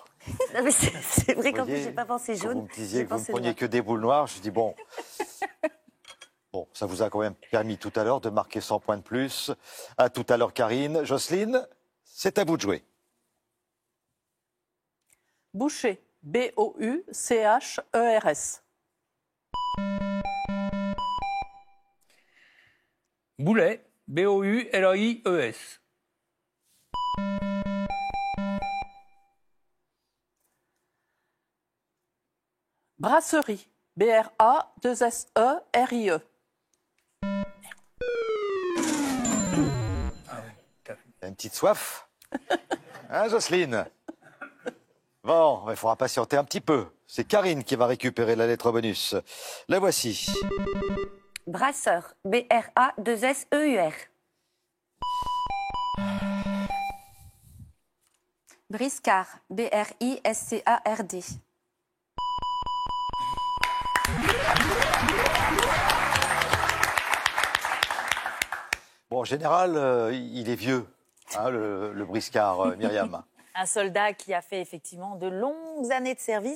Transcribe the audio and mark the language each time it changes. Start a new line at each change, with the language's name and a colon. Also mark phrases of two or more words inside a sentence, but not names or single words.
French: Non, mais c'est vrai qu'en plus, voyez, j'ai pas pensé quand jaune. vous me disiez que vous ne pensé preniez noir. que des boules noires, je dis bon. Bon, ça vous a quand même permis tout à l'heure de marquer 100 points de plus. À tout à l'heure, Karine. Jocelyne, c'est à vous de jouer. Boucher, B-O-U-C-H-E-R-S. Boulet, B-O-U-L-A-I-E-S. Brasserie, B-R-A-2-S-E-R-I-E. Une petite soif. Hein, Jocelyne? Bon, il faudra patienter un petit peu. C'est Karine qui va récupérer la lettre bonus. La voici. Brasseur, B-R-A-2-S-E-U-R. Briscard, B-R-I-S-C-A-R-D. Bon, en général, il est vieux, hein, le briscard, Myriam. Un soldat qui a fait effectivement de longues années de service.